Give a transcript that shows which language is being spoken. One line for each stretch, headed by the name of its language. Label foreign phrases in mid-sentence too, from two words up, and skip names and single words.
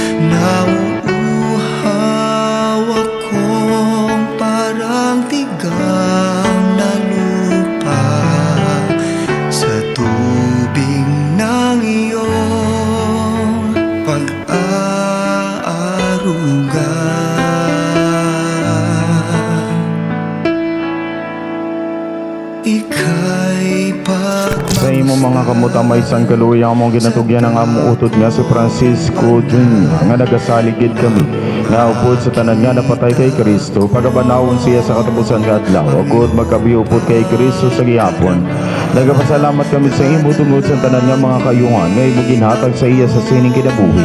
Filipino: Nauuhaw akong parang tigang na lupa sa tubig ng iyong pag-aaruga. Ika'y
Hiligaynon: Sa imo mga kamutamay sang kaluyang mong ginatugyan ang amo utod nga si Francisco Jr. nga nagasaligid kami nga upod sa tanan nga napatay kay Kristo pagabanawon siya sa katapusan nga adlaw agud magkabiupod kay Kristo sa gihapon. Nagapasalamat kami sa imo tungod sa tanan nga mga kayungan nga imo ginhatag sa iya sa sining kinabuhi.